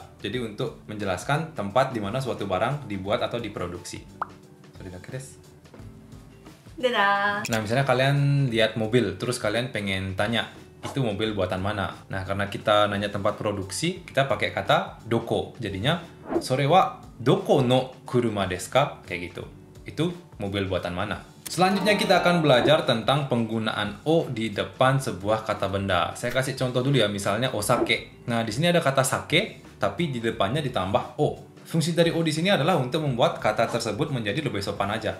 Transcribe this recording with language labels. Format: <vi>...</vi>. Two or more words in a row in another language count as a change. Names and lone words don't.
<id>Jadi untuk menjelaskan tempat di mana suatu barang dibuat atau diproduksi. Dadah. Nah, misalnya kalian lihat mobil, terus kalian pengen tanya, itu mobil buatan mana? Nah, karena kita nanya tempat produksi, kita pakai kata doko.</id> <ja>Jadinya, それはどこの車ですか?</ja> <id>Kayak gitu. Itu mobil buatan mana? Selanjutnya kita akan belajar tentang penggunaan o di depan sebuah kata benda. Saya kasih contoh dulu ya, misalnya osake. Nah, di sini ada kata sake, tapi di depannya ditambah o. Fungsi dari o di sini adalah untuk membuat kata tersebut menjadi lebih sopan aja.</id>